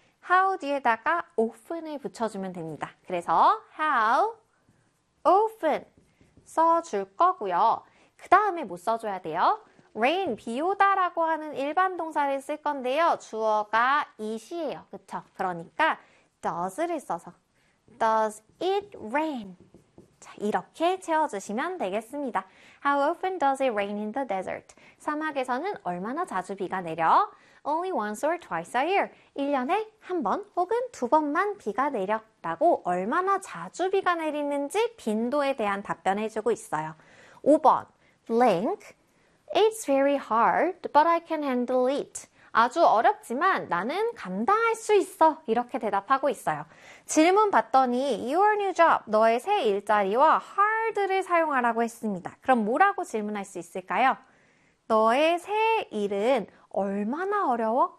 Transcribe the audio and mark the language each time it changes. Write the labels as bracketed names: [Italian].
[Korean] How 뒤에다가 often을 붙여주면 됩니다. 그래서 [English] how often [Korean] 써줄 거고요. 그 다음에 뭐 써줘야 돼요? rain, 비 오다라고 하는 일반 동사를 쓸 건데요. 주어가 is이에요. 그쵸? 그러니까 does를 써서 [English] does it rain? [Korean] 자, 이렇게 채워주시면 되겠습니다. [English] How often does it rain in the desert? [Korean] 사막에서는 얼마나 자주 비가 내려? [English] Only once or twice a year. [Korean] 1년에 한번 혹은 두 번만 비가 내렸다고 얼마나 자주 비가 내리는지 빈도에 대한 답변해주고 있어요. [English] 5번, blank. It's very hard, but I can handle it. [Korean] 아주 어렵지만 나는 감당할 수 있어. 이렇게 대답하고 있어요. 질문 봤더니 [English] your new job, [Korean] 너의 새 일자리와 hard를 사용하라고 했습니다. 그럼 뭐라고 질문할 수 있을까요? 너의 새 일은 얼마나 어려워?